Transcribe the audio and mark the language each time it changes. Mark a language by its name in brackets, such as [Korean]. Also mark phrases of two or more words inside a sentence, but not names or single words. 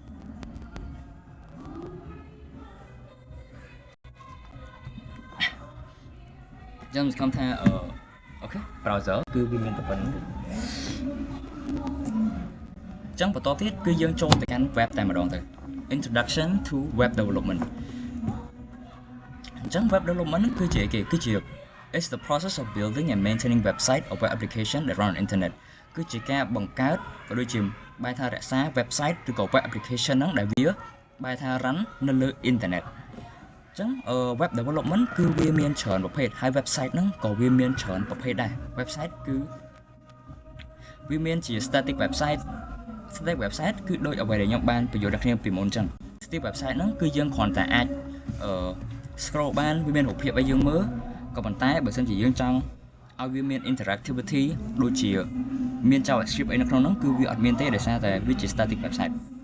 [Khmer] ខ្ញុំសង្ឃឹមថាអូខេ browser គឺវាមានតែប៉ុណ្្នឹងអញ្ចឹងបន្តទៀតគឺយើងចូលទៅកាន់ web តែម្ដងទៅ [English] Introduction to Web Development [Khmer] អញ្ចឹង [English] Web Development [Khmer] គឺជា [English] It's the process of building and maintaining website or web application that run on internet [Khmer] គឺជាការបង្កើតក៏ដូចជាបែរថារក្សា website ឬក៏ [English] web application [Khmer] ហ្នឹងដែលវាបែរ ថា run នៅលើ internet អញ្ចឹង [English] web development [Khmer] គឺវាមានច្រើនប្រភេទហើយ website ហ្នឹងក៏វាមានច្រើនប្រភេទដែរ website គឺវាមានជា [English] static website [Khmer] គឺដូចអ្វីដែលខ្ញុំបានបញ្យល់ដល់គ្នាពីមុនអញ្ចឹង [English] static website [Khmer] ហ្នឹងគឺយើងគ្រាន់តែអាចscroll បានវាមានរូបភាពឲ្យយើងមើលក៏ប៉ុន្តែបើសិនជាយើងចង់ឲ្យវាមាន interactivity ដូចជាមាន JavaScript អីនៅក្នុងហ្នឹងគឺវាអត់មានទេដោយសារតែវាជា [English] static website